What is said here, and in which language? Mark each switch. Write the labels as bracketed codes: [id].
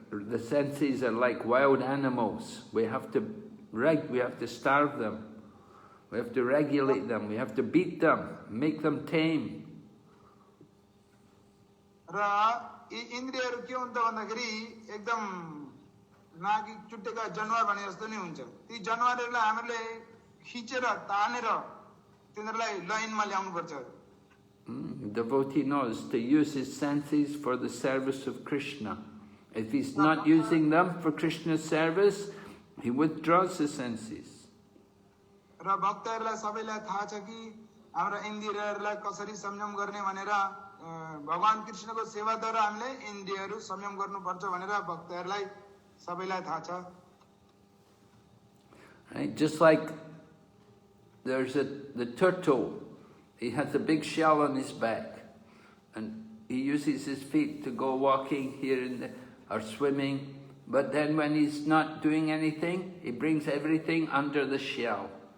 [en] The senses are like wild animals. We have to starve them. We have to regulate them. We have to beat them, make them tame. [ne] र यी इन्द्रियहरू के हुन्छ भन्दाखेरि एकदम नाकी चुट्टेका जनावर भने जस्तो नै हुन्छ ती जनावरहरूलाई हामीले खिचेर तानेर तिनीहरूलाई लाइनमा ल्याउनु पर्छ [en] Devotee knows to use his senses for the service of Krishna. If he's not using them for Krishna's service, he withdraws the senses. [ne] र भक्तहरूलाई सबैलाई थाहा छ कि हाम्रा इन्द्रियहरूलाई कसरी संयम गर्ने भनेर भगवान कृष्णको सेवाद्वारा हामीले इन्द्रियहरू संयम गर्नुपर्छ भनेर भक्तहरूलाई सबैलाई थाहा छ [en] Right? Just like there's the turtle, he has a big shell on his back, and he uses his feet to go walking here or swimming. But then when he's not doing anything, he brings everything under the shell.